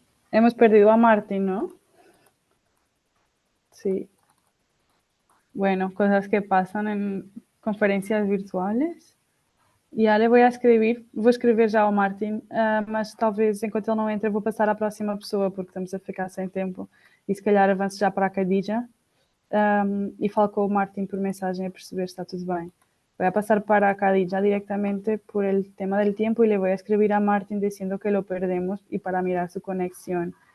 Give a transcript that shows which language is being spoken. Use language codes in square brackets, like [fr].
[es] Hemos perdido a Martín, ¿no? Sí. Bueno, cosas que pasan en conferencias virtuales. [pt] Já lhe vou escrever já ao Martin, mas talvez enquanto ele não entra vou passar à próxima pessoa porque estamos a ficar sem tempo e se calhar avance já para a Khadija e falo com o Martin por mensagem a perceber se está tudo bem. [es] Voy a pasar para a Khadija directamente por el tema del tiempo y le voy a escribir a Martin diciendo que lo perdemos y para mirar su conexión.